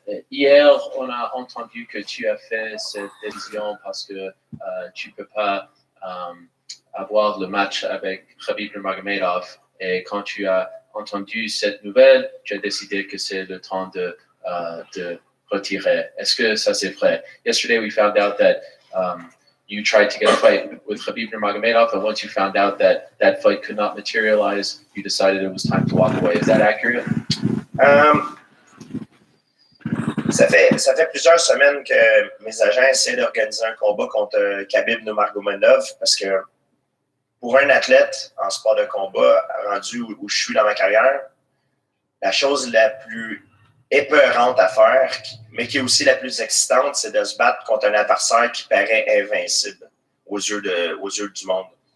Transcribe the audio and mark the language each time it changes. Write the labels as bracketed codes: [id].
[fr] Hier, on a entendu que tu as fait cette décision parce que tu ne peux pas avoir le match avec Khabib Nurmagomedov. Et quand tu as entendu cette nouvelle, tu as décidé que c'est le temps de retirer. Est-ce que ça c'est vrai? [en] Yesterday, we found out that you tried to get a fight with Khabib Nurmagomedov, and once you found out that that fight could not materialize, you decided it was time to walk away. Is that accurate? [fr] Ça fait plusieurs semaines que mes agents essaient d'organiser un combat contre Khabib Nurmagomedov parce que pour un athlète en sport de combat, rendu où je suis dans ma carrière, la chose la plus épeurante à faire, mais qui est aussi la plus excitante, c'est de se battre contre un adversaire qui paraît invincible aux yeux du monde.